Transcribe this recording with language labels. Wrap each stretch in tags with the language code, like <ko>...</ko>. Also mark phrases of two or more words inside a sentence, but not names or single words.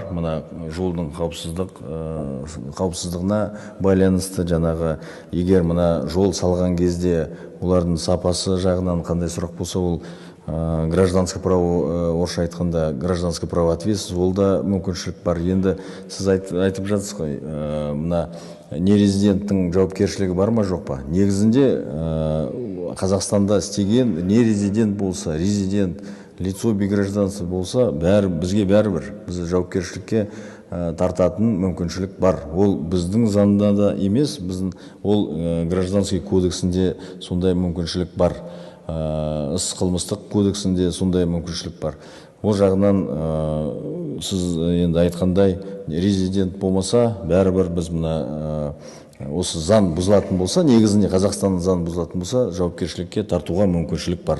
<kk>Мына жолдың қауіпсіздігіне байланысты, жаңағы егер мына жол салған кезде олардың сапасы жағынан қандай сұрақ болса, ол</kk> <ru>гражданское право,</ru> <kk>орысша айтқанда</kk> <ru>гражданское право ответственность,</ru> <kk>ол да мүмкіншілік бар. Енді сіз айтып жатсыз ғой, мына нерезиденттің жауапкершілігі бар ма, жоқ па? Негізінде Қазақстанда істеген нерезидент болса, резидент,</kk> <ru>лицо без гражданства</ru> <kk>болса, бізге бәрібір, біз жауапкершілікке тартатын мүмкіншілік бар. Ол біздің заңда да емес, біздің ол гражданский кодексінде сондай мүмкіншілік бар. Іс қылмыстық кодексінде сондай мүмкіншілік бар. Ол жағынан сіз енді айтқандай резидент болмаса, бәрібір біз мына осы заң бұзылатын болса, негізінде Қазақстанның заң бұзылатын болса, жауапкершілікке тартуға мүмкіншілік бар.</kk>